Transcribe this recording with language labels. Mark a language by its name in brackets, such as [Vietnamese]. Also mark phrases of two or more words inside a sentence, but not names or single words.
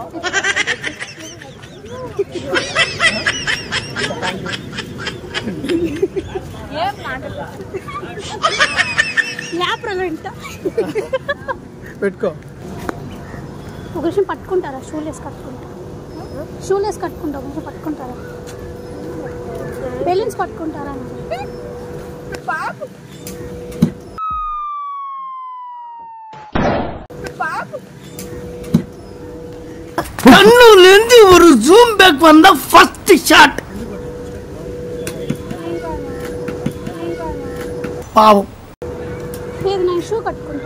[Telugu] పెట్టుకో. ఒక విషయం పట్టుకుంటారా? షూలేస్ కట్టుకుంటా ఒక విషయం పట్టుకుంటారా? బెలూన్స్ పట్టుకుంటారా? [Tamil] கண்ணுல இருந்து ஒரு [English] zoom back [Tamil] வந்த [English] first shot. [Telugu] పావం. లేదు నేను షూ కట్టుకుంటా.